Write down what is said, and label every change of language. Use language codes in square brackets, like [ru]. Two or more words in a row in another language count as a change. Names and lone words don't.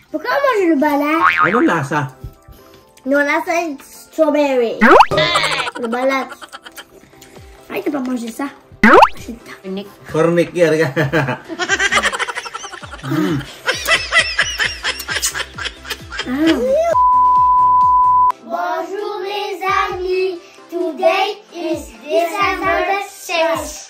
[fr] Pourquoi on mange le balat? [tl] Anong lasa? [fr] Non, là, c'est strawberry. Le balat. Arrête de pas manger ça. [tl] Cornic. Cornic yan. [fr] Bonjour les amis. [en] Today is December 6th.